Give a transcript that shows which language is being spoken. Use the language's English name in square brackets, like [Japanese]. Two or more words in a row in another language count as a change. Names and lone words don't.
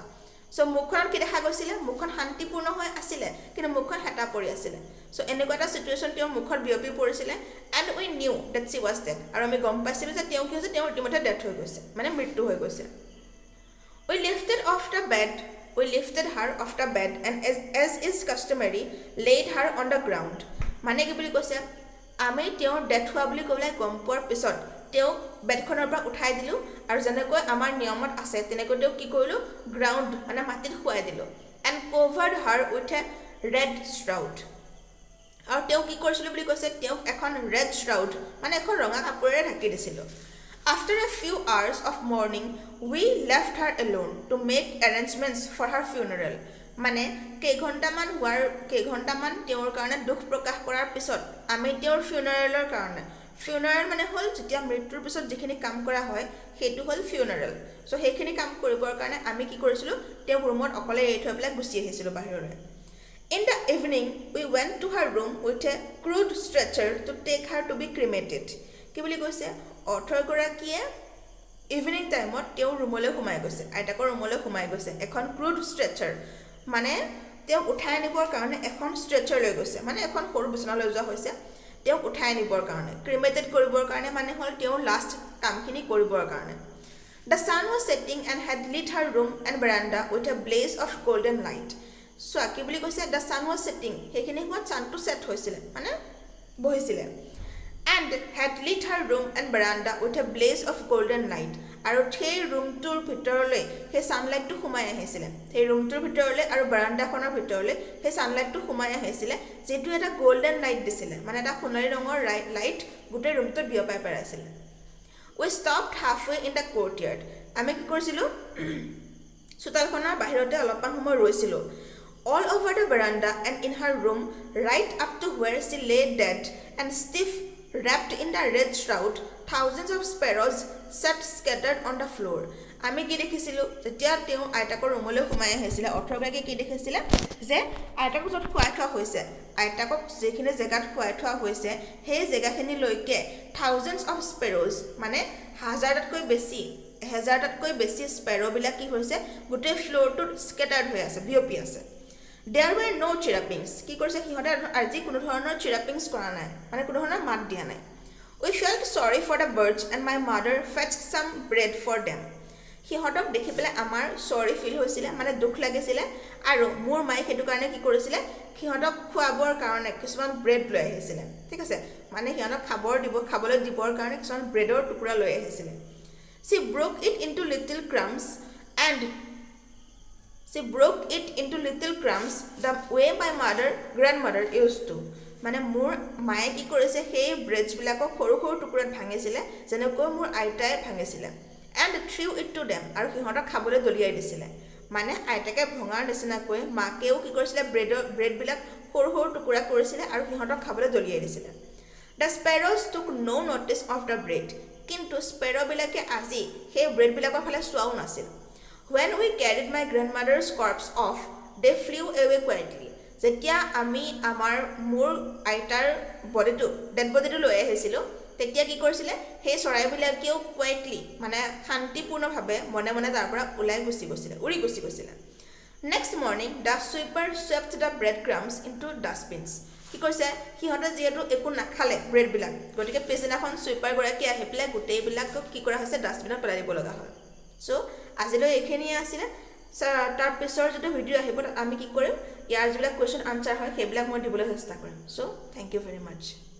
[Assamese] সো মুখখন কি দেখা গৈছিল মুখখন শান্তিপূৰ্ণ হৈ আছিল কিন্তু মুখখন হেতা পৰি আছিল. সো এনেকুৱা এটা সিচুৱেচন তেওঁ মুখত বিয়পি পৰিছিল [English] and we knew that she was dead. [Assamese] আৰু আমি গম পাইছিল যে তেওঁ কি হৈছে তেওঁৰ ইতিমধ্যে ডেথ হৈ গৈছে মানে মৃত্যু হৈ গৈছে. [English] We lifted her off the bed and as is customary laid her on the ground. [Assamese] মানে কি বুলি কৈছে আমি তেওঁৰ ডেথ হোৱা বুলি কবলৈ গম পোৱাৰ পিছত তেওঁ বেডখনৰ পৰা উঠাই দিলো আৰু যেনেকৈ আমাৰ নিয়মত আছে তেনেকৈ তেওঁ কি কৰিলো গ্ৰাউণ্ড মানে মাটিত শুৱাই দিলো [English] and covered her with a red shroud. [Assamese] আৰু তেওঁ কি কৰিছিল বুলি কৈছে তেওঁ এখন [English] red shroud [Assamese] মানে এখন ৰঙা কাপোৰেৰে ঢাকি দিছিল [English] After a few hours of mourning, we left her alone to make arrangements for her funeral. [Assamese] মানে কেইঘণ্টামান তেওঁৰ কাৰণে দুখ প্ৰকাশ কৰাৰ পিছত আমি তেওঁৰ funeralৰ কাৰণে funeral মানে হল যেতিয়া মৃত্যুৰ পিছত যিখিনি কাম কৰা হয় সেইটো হল funeral. সো সেইখিনি কাম কৰিবৰ কাৰণে আমি কি কৰিছিলো তেওঁ ৰুমত অকলে এৰি থৈ পেলাই গুচি আহিছিলো বাহিৰলৈ [English] In the evening, we went to her room with a crude stretcher to take her to be cremated. [Assamese] কি বুলি কৈছে 18 গৰাকীয়ে ইভিনিং টাইমত তেওঁ ৰুমলৈ সোমাই গৈছে আইতাকৰ ৰুমলৈ সোমাই গৈছে এখন [English] crude stretcher [Assamese] মানে তেওঁ উঠাই নিবৰ কাৰণে এখন ষ্ট্ৰেচাৰ লৈ গৈছে মানে এখন সৰু বিছনা লৈ যোৱা হৈছে তেওঁ উঠাই নিবৰ কাৰণে ক্ৰিমেটেড কৰিবৰ কাৰণে মানে হল তেওঁ লাষ্ট কামখিনি কৰিবৰ কাৰণে [English] The sun was setting and had lit her room and veranda with a blaze of golden light. [Assamese] চোৱা কি বুলি কৈছে [English] the sun was setting [Assamese] সেইখিনি সময়ত ছানটো ছেট হৈছিলে মানে বহিছিলে [English] and had lit her room and veranda with a blaze of golden light [Assamese] আৰু সেই ৰুমটোৰ ভিতৰলৈ সেই ছানলাইটটো সোমাই আহিছিলে সেই ৰুমটোৰ ভিতৰলৈ আৰু বাৰাণ্ডাখনৰ ভিতৰলৈ সেই ছানলাইটটো সোমাই আহিছিলে যেটো এটা [English] golden light [Assamese] দিছিলে মানে এটা সোণালী ৰঙৰ লাইট গোটেই ৰুমটোত বিয়পাই পেলাইছিলে [English] we stopped halfway in the courtyard [Assamese] আমি কি কৰিছিলো চোতালখনৰ বাহিৰতে অলপমান সময় ৰৈছিলো [English] all over the veranda and in her room right up to where she lay dead and stiff wrapped in the red shroud thousands of sparrows sat scattered on the floor [Assamese] আমি কি দেখিছিলো যেতিয়া তেওঁ আইতাকৰ ৰুমলৈ সোমাই আহিছিল অৰ্থগৰাকী কি দেখিছিল যে আইতাকক যত খুৱাই থোৱা হৈছে আইতাকক যেখিনি জেগাত খুৱাই থোৱা হৈছে সেই জেগাখিনি লৈকে [English] thousands of sparrows [Assamese] মানে হাজাৰতকৈ বেছি স্পেৰো বিলাক কি হৈছে গোটেই ফ্লোৰটোত স্কেটাৰ্ড হৈ আছে বিয়পি আছে [English] There were no chirrupings. [Assamese] কি কৰিছে সিহঁতে আজি কোনো ধৰণৰ chirrupings কৰা নাই মানে কোনো ধৰণৰ মাত দিয়া নাই [English] We felt sorry for the birds and my mother fetched some bread for them. [Assamese] সিহঁতক দেখি পেলাই আমাৰ [English] sorry feel [Assamese] হৈছিল মানে দুখ লাগিছিল আৰু মোৰ মাই হেতু কাৰণে কি কৰিছিল সিহঁতক খোৱাবৰ কাৰণে কিছুমান ব্ৰেড লৈ আহিছিল ঠিক আছে মানে সিহঁতক খাবলৈ দিবৰ কাৰণে কিছুমান ব্ৰেডৰ টুকুৰা লৈ আহিছিল [English] She broke it into little crumbs the way my grandmother used to [Assamese] মানে মোৰ মায়ে কি কৰিছে সেই ব্ৰেডছ বিলাকক সৰু সৰু টুকুৰাত ভাঙিছিলে যেনেকৈ মোৰ আইতাই ভাঙিছিলে [English] and threw it to them [Assamese] আৰু সিহঁতক খাবলৈ দলিয়াই দিছিলে মানে আইতাকে ভঙাৰ নিচিনাকৈ মাকেও কি কৰিছিলে ব্ৰেড বিলাক সৰু সৰু টুকুৰা কৰিছিলে আৰু সিহঁতক খাবলৈ দলিয়াই দিছিলে [English] The sparrows took no notice of the bread [Assamese] কিন্তু স্পেৰো বিলাকে আজি সেই ব্ৰেড বিলাকৰ ফালে চোৱাও নাছিল [English] When we carried my grandmother's corpse off, they flew away quietly. [Assamese] যেতিয়া আমি আমাৰ মোৰ আইতাৰ [English] dead bodyটো [Assamese] লৈ আহিছিলো তেতিয়া কি কৰিছিলে সেই চৰাইবিলাকেও কুৱাইটলি মানে শান্তিপূৰ্ণভাৱে মনে মনে তাৰ পৰা উৰি গুচি গৈছিলে [English] Next morning, the sweeper swept the breadcrumbs into dustbins. [Assamese] কি কৈছে সিহঁতে যেহেতু একো নাখালে ব্ৰেড বিলাক গতিকে পিছদিনাখন সুইপাৰ গৰাকী আহি পেলাই গোটেই বিলাক কি কৰা হৈছে ডাষ্টবিনত পেলাই দিব লগা হ'ল সো আজিলৈ এইখিনি আছিল তাৰ পিছৰ যেটো ভিডিও আহিব আমি কি কৰিম ইয়াৰ যিবিলাক [English] question answer [Assamese] হয় সেইবিলাক মই দিবলৈ চেষ্টা কৰিম সো [English] thank you very much